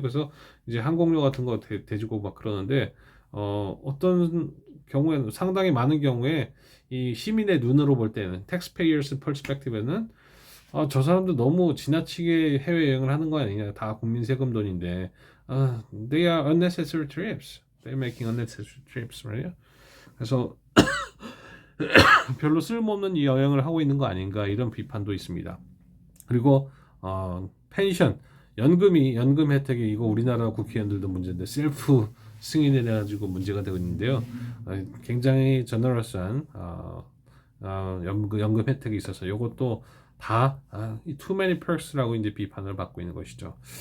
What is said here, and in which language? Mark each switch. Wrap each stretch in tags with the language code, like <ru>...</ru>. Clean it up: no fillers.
<ko>그래서 이제 항공료 같은 거 대주고 막 그러는데 어떤 경우에는 상당히 많은 경우에 이 시민의 눈으로 볼 때는</ko> <en>taxpayers perspective</en> <ko>는 저 사람들 너무 지나치게 해외여행을 하는 거 아니냐. 다 국민 세금 돈인데</ko> <en>they are unnecessary trips. They're making unnecessary trips, right?</en> <ko>그래서 별로 쓸모없는 이 여행을 하고 있는 거 아닌가 이런 비판도 있습니다. 그리고 펜션, 연금 혜택이 이거 우리나라 국회의원들도 문제인데 셀프 승인을 해가지고 문제가 되고 있는데요. 굉장히 저너러스한 연금 혜택이 있어서 이것도 다</ko> <en>too many perks</en> <ko>라고 이제 비판을 받고 있는 것이죠.</ko>